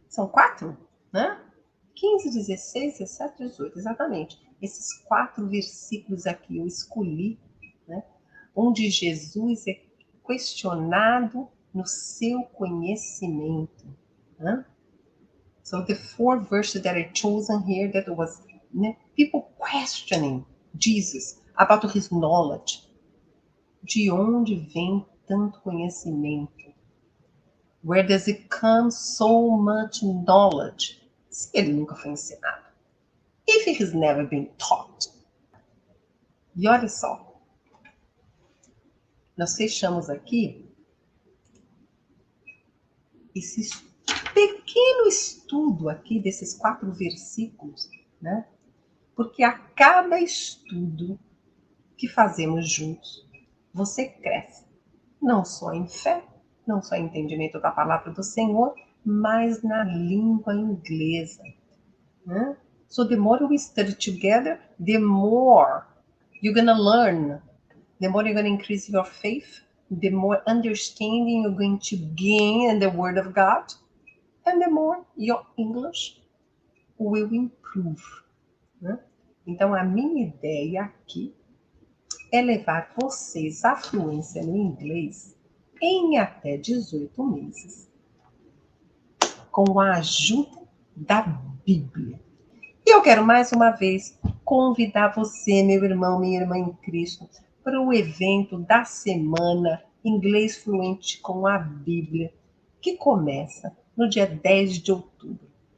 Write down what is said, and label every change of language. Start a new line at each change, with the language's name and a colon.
Portuguese: São 4, né? 15, 16, 17, 18, exatamente. Esses 4 versículos aqui eu escolhi, né? Onde Jesus é questionado no seu conhecimento, né?
English: So the 4 verses that I chosen here, that was, né, people questioning Jesus about his knowledge.
Portuguese: De onde vem tanto conhecimento?
English: Where does it come so much knowledge?
Portuguese: Se ele nunca foi ensinado.
English: If he has never been taught.
Portuguese: E olha só. Nós fechamos aqui esse pequeno estudo aqui desses 4 versículos, né? Porque a cada estudo que fazemos juntos, você cresce. Não só em fé, não só em entendimento da palavra do Senhor, mas na língua inglesa, né?
English: So the more we study together, the more you're going to learn, the more you're going to increase your faith, the more understanding you're going to gain in the Word of God, and the more your English will improve, né?
Portuguese: Então, a minha ideia aqui é levar vocês à fluência no inglês em até 18 meses, com a ajuda da Bíblia. E eu quero mais uma vez convidar você, meu irmão, minha irmã em Cristo, para o evento da semana Inglês Fluente com a Bíblia, que começa no dia 10 de outubro.